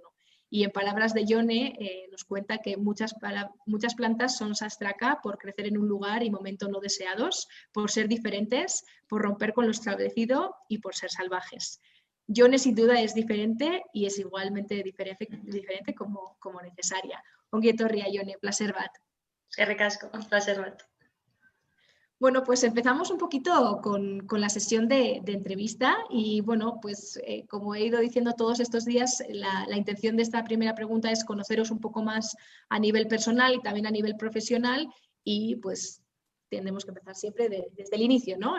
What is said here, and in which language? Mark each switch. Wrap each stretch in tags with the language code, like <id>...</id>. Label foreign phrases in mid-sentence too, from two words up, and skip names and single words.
<es>Y en palabras de Yone nos cuenta que muchas plantas son sastraka por crecer en un lugar y momento no deseados, por ser diferentes, por romper con lo establecido y por ser salvajes. Jone sin duda es diferente y es igualmente diferente como necesaria.</es> <eu>Ongi etorria, Jone, placer bat. Eskerrik asko, placer bat.</eu> <es>Bueno, pues empezamos un poquito con la sesión de entrevista y bueno, pues como he ido diciendo todos estos días, la intención de esta primera pregunta es conoceros un poco más a nivel personal y también a nivel profesional y pues tendremos que empezar siempre desde el inicio, ¿no?</es>